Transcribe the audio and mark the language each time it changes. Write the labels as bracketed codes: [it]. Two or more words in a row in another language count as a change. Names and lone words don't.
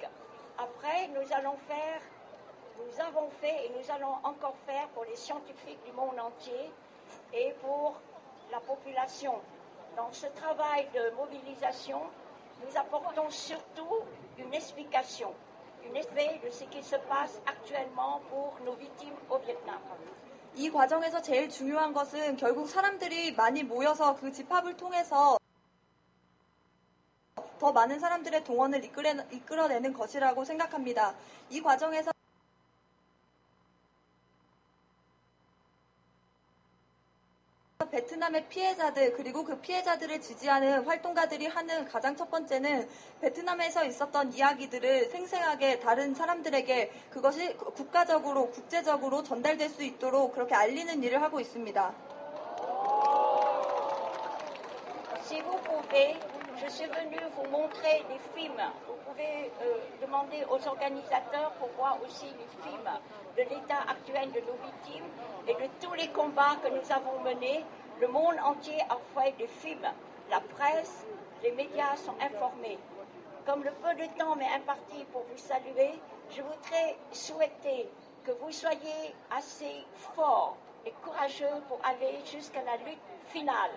[fr] Après, nous avons fait et nous allons encore faire pour les scientifiques du monde entier et pour la population. Dans ce travail de mobilisation, nous apportons surtout une explication, une effet de ce qui se passe actuellement pour nos victimes au Vietnam. [ko] 이 과정에서 제일 중요한 것은 결국 사람들이 많이 모여서 그 집합을 통해서 더 많은 사람들의 동원을 이끌어내는 것이라고 생각합니다. 이 과정에서 베트남의 피해자들 그리고 그 피해자들을 지지하는 활동가들이 하는 가장 첫 번째는 베트남에서 있었던 이야기들을 생생하게 다른 사람들에게 그것이 국가적으로 국제적으로 전달될 수 있도록 그렇게 알리는 일을 하고 있습니다. [fr] Si vous pouvez, je suis venue vous montrer des films. Vous vais demander aux organisateurs pour voir aussi les films de l'état actuel de nos victimes et de tous les combats que nous avons menés. Le monde entier a fait des films. La presse, les médias sont informés. Comme le peu de temps m'est imparti pour vous saluer, je voudrais souhaiter que vous soyez assez forts et courageux pour aller jusqu'à la lutte finale.